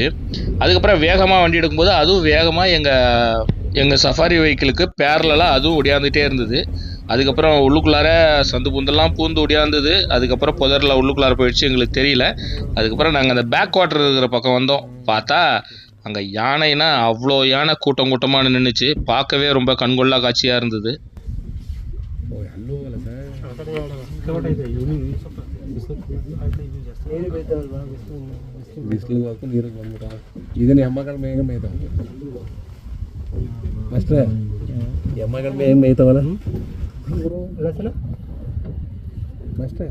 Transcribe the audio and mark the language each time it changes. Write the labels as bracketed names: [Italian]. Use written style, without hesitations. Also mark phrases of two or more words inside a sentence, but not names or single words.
[Tamil] அதுக்கப்புறம் வேகமாக வண்டி எடுக்கும்போது அதுவும் வேகமாக எங்கள் [English] safari vehicle [Tamil] பேரலாக அதுவும் ஒடியாந்துகிட்டே இருந்தது. அதுக்கப்புறம் உள்ளுக்குள்ளார சந்து பூந்தெல்லாம் பூந்து ஒடியாந்தது. அதுக்கப்புறம் புதரில் உள்ளுக்குள்ளார போயிடுச்சு, எங்களுக்கு தெரியல. அதுக்கப்புறம் நாங்கள் அந்த [English] back water [Tamil] இருக்கிற பக்கம் வந்தோம். பார்த்தா அங்கே யானைனா அவ்வளோ யானை கூட்டம் கூட்டமாக நின்றுச்சு. பார்க்கவே ரொம்ப கண்கொள்ளா காட்சியாக இருந்தது. [Kannada] ಇದನ್ನ ಎಮ್ಮಗಳು ಮೇಗ ಮೇಯ್ತಾವ ಅಷ್ಟೇ. ಎಮ್ಮಗಳು ಮೇಗ ಮೇಯ್ತಾವಲ್ಲ ಅಷ್ಟೇ.